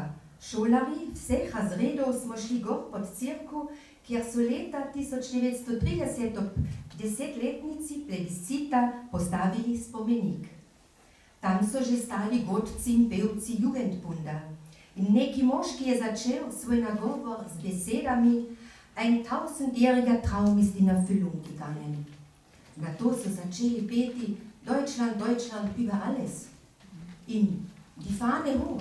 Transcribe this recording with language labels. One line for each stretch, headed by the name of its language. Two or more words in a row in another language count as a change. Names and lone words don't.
Slovenian: Šolarji vseh razredov smo šli gor pod cerkev, kjer so leta 1930 ob 10-letnici plebiscita postavili spomenik. Tam so že stali godci in pevci Jugendbunda. In neki moški je začel svoj nagovor z besedami:
German: Ein 1000-jähriger Traum ist in Erfüllung gegangen.
Slovenian: Na to so začeli peti Deutschland, Deutschland über alles. In die Fahne hoch.